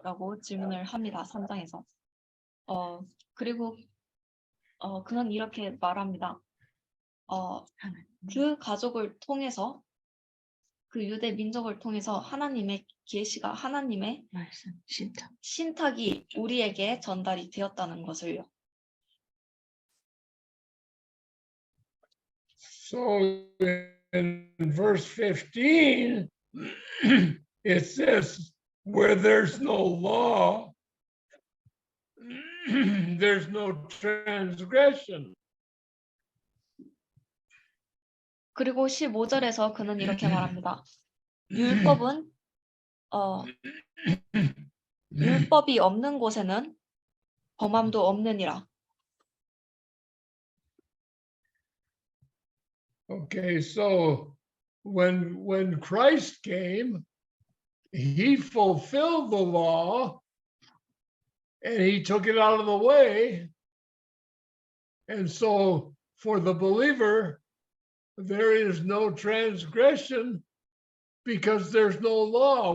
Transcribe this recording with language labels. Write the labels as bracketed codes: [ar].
[ko] 라고 질문을 합니다. 3장에서. 그리고 그는 이렇게 말합니다. 그 가족을 통해서 그 유대 민족을 통해서 하나님의 계시가 하나님의 말씀, 신탁. 신탁이 우리에게 전달이 되었다는 것을요. [en] So in verse 15, it says, where there's no law, there's no transgression. [ko] 그리고 15절에서 그는 이렇게 말합니다. 율법은 율법이 없는 곳에는 범함도 없느니라. [en] Okay, so when Christ came, he fulfilled the law and he took it out of the way. And so for the believer, there is no transgression because there's no law.